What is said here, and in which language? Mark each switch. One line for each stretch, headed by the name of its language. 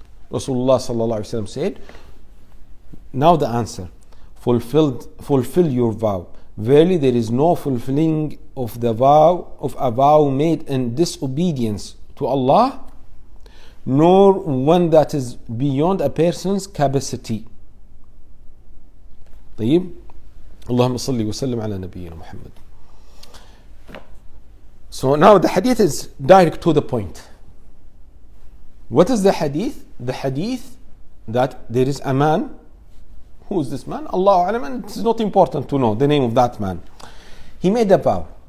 English: Rasulullah ﷺ said, now the answer, fulfill your vow. Verily there is no fulfilling of a vow made in disobedience to Allah, nor one that is beyond a person's capacity.
Arabic: طيب, اللهم صل وسلم على نبينا محمد.
English: So now the hadith is direct to the point. What is the hadith? The hadith that there is a man. Who is this man? Allahu A'lam, and it's not important to know the name of that man. He made a vow.